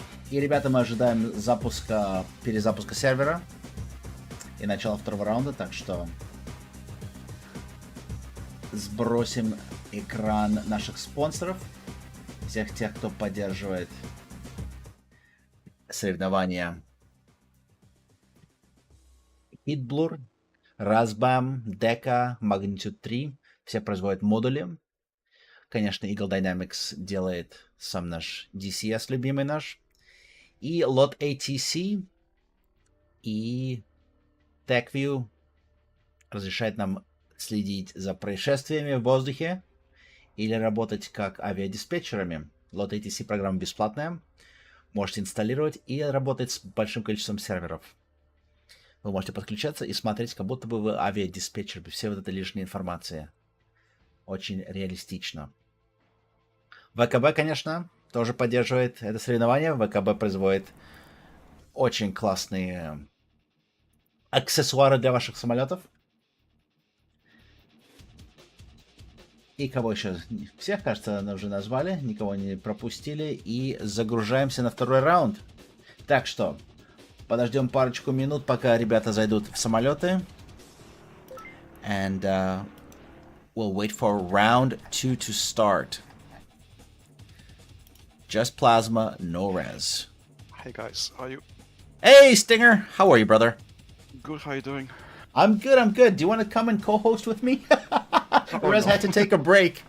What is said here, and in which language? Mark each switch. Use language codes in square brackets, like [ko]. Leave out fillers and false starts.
[ru] И, ребята, мы ожидаем перезапуска сервера и начала второго раунда, так что сбросим экран наших спонсоров, всех тех, кто поддерживает соревнования. Hitblur, Razbam, Deca, Magnitude 3, все производят модули. Конечно, Eagle Dynamics делает сам наш DCS, любимый наш. И Lot ATC и TechView разрешает нам следить за происшествиями в воздухе или работать как авиадиспетчерами. Lot ATC программа бесплатная. Можете инсталлировать и работать с большим количеством серверов. Вы можете подключаться и смотреть, как будто бы вы авиадиспетчер, без всей вот этой лишней информации. очень реалистично. ВКБ, конечно, тоже поддерживает это соревнование. ВКБ производит очень классные аксессуары для ваших самолетов. И кого еще? Всех, кажется, уже назвали, никого не пропустили. И загружаемся на второй раунд. Так что, подождем парочку минут, пока ребята зайдут в самолеты. [en] And we'll wait for round 2 to start. Just plasma, no res. Hey guys, how are you? Hey, Stinger! How are you, brother? Good, how are you doing? I'm good, I'm good. Do you want to come and co-host with me? Rez had to take a break.